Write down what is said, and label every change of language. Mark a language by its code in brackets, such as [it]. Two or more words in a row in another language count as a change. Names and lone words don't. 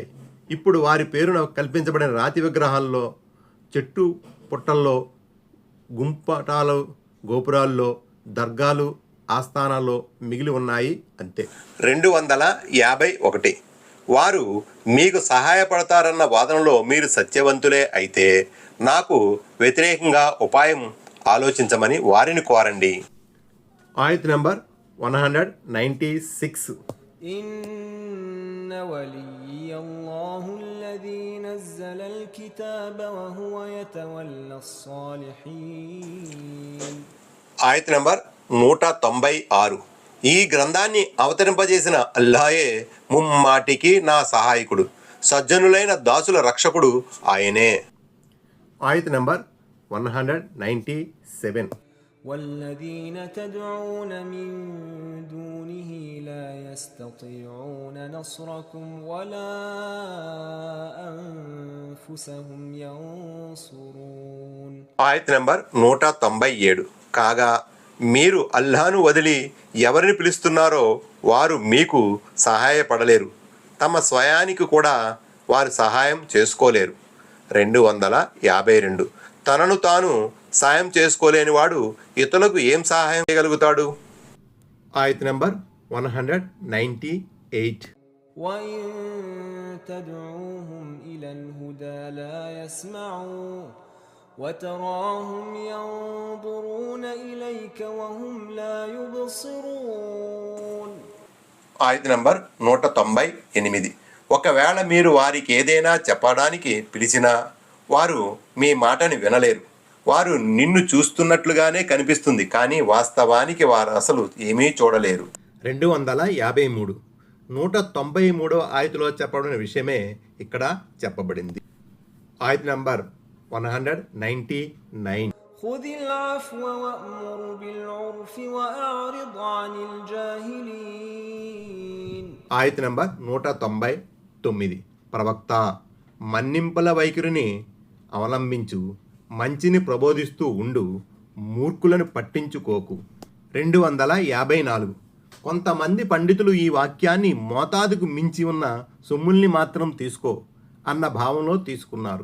[te] ఇప్పుడు వారి పేరున కల్పించబడిన రాతి విగ్రహాల్లో, చెట్టు పుట్టల్లో, గుంపటాలు, గోపురాల్లో, దర్గాలు ఆస్థానాల్లో మిగిలి ఉన్నాయి అంతే. 251. వారు మీకు సహాయపడతారన్న వాదనలో మీరు సత్యవంతులే అయితే నాకు వ్యతిరేకంగా ఉపాయం ఆలోచించమని వారిని కోరండి. ఆయత్ నంబర్ 196. [ar] إن ولي الله الذي نزل الكتاب وهو يتولى الصالحين. [te] ఆయత్ నంబర్ 196. ఈ గ్రంథాన్ని అవతరింపజేసిన అల్లాయే ముమ్మాటికి నా సహాయకుడు, సజ్జనులైన దాసుల రక్షకుడు ఆయనే. ఆయత్ నంబర్ 197. [ar] والذين تدعون من دونه لا يستطيعون نصركم ولا أنفسهم ينصرون. [te] ఆయత్ నంబర్ 197. కాగా మీరు అల్లాను వదిలి ఎవరిని పిలుస్తున్నారో వారు మీకు సహాయపడలేరు, తమ స్వయానికి కూడా వారు సహాయం చేసుకోలేరు. 252. తనను తాను సాయం చేసుకోలేనివాడు ఇతరులకు ఏం సహాయం చేయగలుగుతాడు? ఆయత్ నంబర్ 198. [ar] وإن تدعوهم إلى الهدى لا يسمعوا وتراهم ينظرون إليك وهم لا يبصرون. [te] ఆయత్ నంబర్ 198. ఒకవేళ మీరు వారికి ఏదైనా చెప్పడానికి పిలిచినా వారు మీ మాటని వినలేరు. వారు నిన్ను చూస్తున్నట్లుగానే కనిపిస్తుంది, కానీ వాస్తవానికి వారు అసలు ఏమీ చూడలేరు. 253. 193వ ఆయతులో చెప్పబడిన విషయమే ఇక్కడ చెప్పబడింది. ఆయత్ నంబర్ 199. [ar] خذ العفو وأمر بالعرف وأعرض عن الجاهلين. [te] ఆయత్ నంబర్ 199. ప్రవక్త, మన్నింపుల వైఖరిని అవలంబించు, మంచిని ప్రబోధిస్తూ ఉండు, మూర్ఖులను పట్టించుకోకు. 254. కొంతమంది పండితులు ఈ వాక్యాన్ని మోతాదుకు మించి ఉన్న సొమ్ముల్ని మాత్రం తీసుకో అన్న భావంలో తీసుకున్నారు.